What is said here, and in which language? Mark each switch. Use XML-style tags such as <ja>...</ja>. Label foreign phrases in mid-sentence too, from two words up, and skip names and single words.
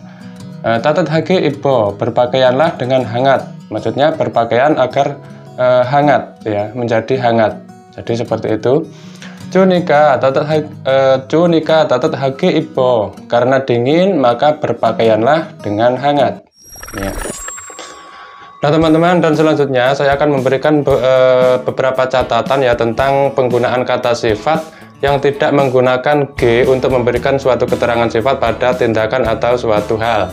<ko>따뜻하게 입어,</ko> <id>berpakaianlah dengan hangat, maksudnya berpakaian agar hangat ya, menjadi hangat. Jadi seperti itu. Cunika</id> <ko>따뜻하게 입어.</ko> <id>Karena dingin maka berpakaianlah dengan hangat ya. Nah teman-teman, dan selanjutnya saya akan memberikan beberapa catatan ya tentang penggunaan kata sifat yang tidak menggunakan G untuk memberikan suatu keterangan sifat pada tindakan atau suatu hal.</id>